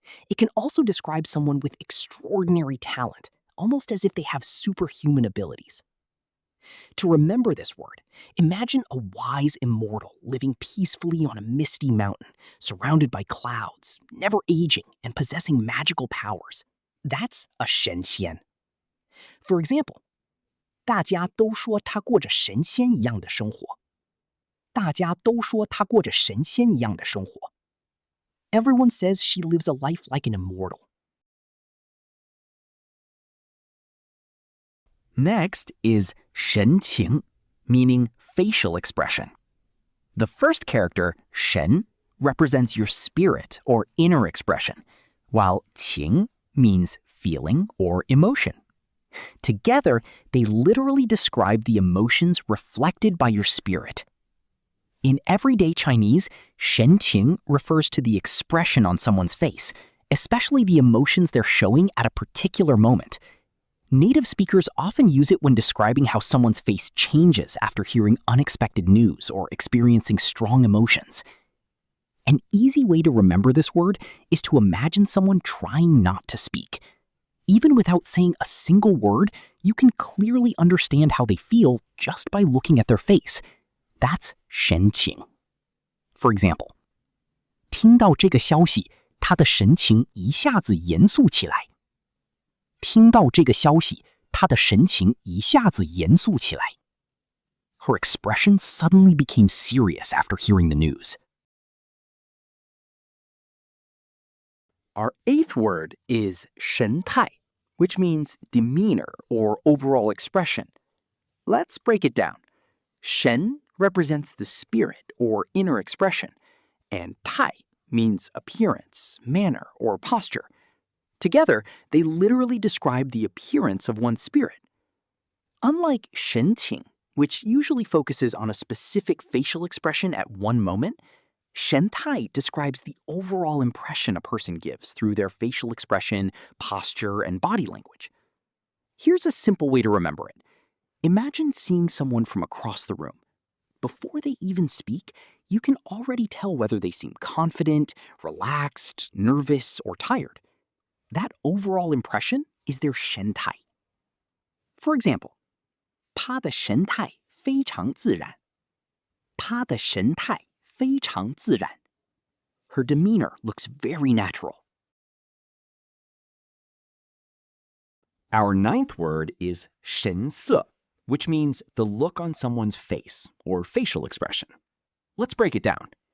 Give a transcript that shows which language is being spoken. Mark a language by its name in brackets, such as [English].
[English] It can also describe someone with extraordinary talent, almost as if they have superhuman abilities. To remember this word, imagine a wise immortal living peacefully on a misty mountain, surrounded by clouds, never aging, and possessing magical powers. That's a shenxian. For example, [Chinese] 大家都说他过着神仙一样的生活。大家都说他过着神仙一样的生活。 [English] Everyone says she lives a life like an immortal. Next is 神情, meaning facial expression. The first character, 神, represents your spirit or inner expression, while 情 means feeling or emotion. Together, they literally describe the emotions reflected by your spirit. In everyday Chinese, 神情 refers to the expression on someone's face, especially the emotions they're showing at a particular moment. Native speakers often use it when describing how someone's face changes after hearing unexpected news or experiencing strong emotions. An easy way to remember this word is to imagine someone trying not to speak. Even without saying a single word, you can clearly understand how they feel just by looking at their face. That's 神情. For example, [Chinese] 听到这个消息，他的神情一下子严肃起来。听到这个消息，他的神情一下子严肃起来。 [English] Her expression suddenly became serious after hearing the news. Our eighth word is 神态, which means demeanor or overall expression. Let's break it down. Shén represents the spirit or inner expression, and tai means appearance, manner, or posture. Together, they literally describe the appearance of one's spirit. Unlike 神情, which usually focuses on a specific facial expression at one moment, 神态 describes the overall impression a person gives through their facial expression, posture, and body language. Here's a simple way to remember it. Imagine seeing someone from across the room. Before they even speak, you can already tell whether they seem confident, relaxed, nervous, or tired. That overall impression is their 神态. For example, [Chinese] 他的神态非常自然。他的神态非常自然。 [English] Her demeanor looks very natural. Our ninth word is 神色, which means the look on someone's face or facial expression. Let's break it down.